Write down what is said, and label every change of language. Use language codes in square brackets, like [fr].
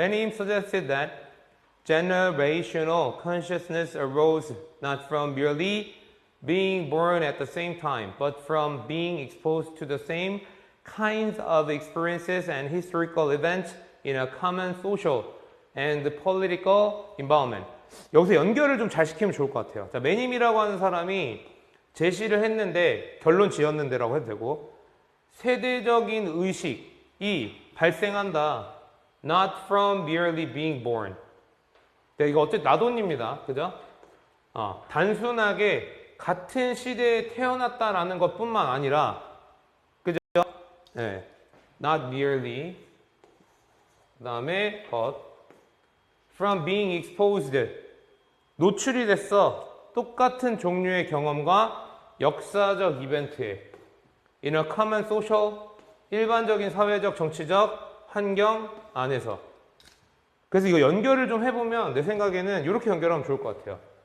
[en] Many suggested that generational consciousness arose not from merely being born at the same time, but from being exposed to the same kinds of experiences and historical events in a common social and political environment. [ko] 여기서 연결을 좀 잘 시키면 좋을 것 같아요. 자, 매님이라고 하는 사람이 제시를 했는데, 결론 지었는데라고 해도 되고, 세대적인 의식이 발생한다. [en] Not from merely being born. [ko] 네, 이거 어쨌든 나돈입니다. 그죠? 단순하게 같은 시대에 태어났다라는 것 뿐만 아니라, 그죠? [en] 네, not merely. [ko] 그 다음에, [en] but, from being exposed. [ko] 노출이 됐어. 똑같은 종류의 경험과 역사적 이벤트에. [en] in a common social. [ko] 일반적인 사회적, 정치적 환경 안에서. 그래서 이거 연결을 좀 해보면 내 생각에는 이렇게 연결하면 좋을 것 같아요.